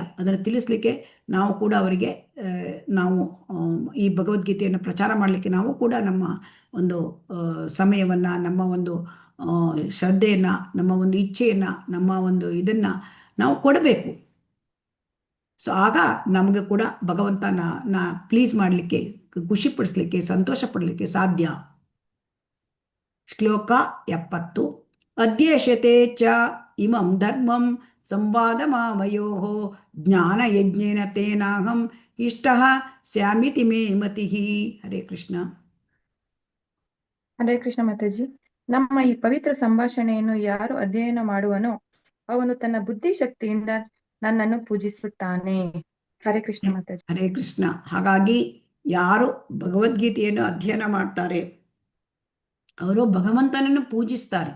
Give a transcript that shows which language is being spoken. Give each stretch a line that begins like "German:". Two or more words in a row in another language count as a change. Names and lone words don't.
Kannada: ಅದನ್ನು ತಿಳಿಸ್ಲಿಕ್ಕೆ ನಾವು ಕೂಡ ಅವರಿಗೆ ನಾವು ಈ ಭಗವದ್ಗೀತೆಯನ್ನು ಪ್ರಚಾರ ಮಾಡಲಿಕ್ಕೆ ನಾವು ಕೂಡ ನಮ್ಮ ಒಂದು ಸಮಯವನ್ನು, ನಮ್ಮ ಒಂದು ಶ್ರದ್ಧೆಯನ್ನು, ನಮ್ಮ ಒಂದು ಇಚ್ಛೆಯನ್ನು, ನಮ್ಮ ಒಂದು ಇದನ್ನು ನಾವು ಕೊಡಬೇಕು. ಸೊ ಆಗ ನಮಗೆ ಕೂಡ ಭಗವಂತನ ಪ್ಲೀಸ್ ಮಾಡಲಿಕ್ಕೆ, ಖುಷಿಪಡಿಸ್ಲಿಕ್ಕೆ, ಸಂತೋಷ ಪಡಲಿಕ್ಕೆ ಸಾಧ್ಯ. ಶ್ಲೋಕ 70.
Sanskrit: ಅಧ್ಯೇಶತೆ ಚ ಇಮಂ ಧರ್ಮಂ ಸಂವಾದ ಮಾಮಯೋಃ ಜ್ಞಾನ ಯಜ್ಞೇನ ತೇನಾಹಂ ಇಷ್ಟಃ ಸ್ಯಾಮಿತಿ ಮೇ ಮತಿಃ.
Kannada: ಹರೇ ಕೃಷ್ಣ. ಹರೇ ಕೃಷ್ಣ ಮಾತಾಜಿ. ನಮ್ಮ ಈ ಪವಿತ್ರ ಸಂಭಾಷಣೆಯನ್ನು ಯಾರು ಅಧ್ಯಯನ ಮಾಡುವನೋ ಅವನು ತನ್ನ ಬುದ್ಧಿಶಕ್ತಿಯಿಂದ ನನ್ನನ್ನು ಪೂಜಿಸುತ್ತಾನೆ. ಹರೇ ಕೃಷ್ಣ ಮಾತಾಜಿ. ಹರೇ ಕೃಷ್ಣ. ಹಾಗಾಗಿ ಯಾರು ಭಗವದ್ಗೀತೆಯನ್ನು ಅಧ್ಯಯನ ಮಾಡ್ತಾರೆ ಅವರು ಭಗವಂತನನ್ನು ಪೂಜಿಸ್ತಾರೆ.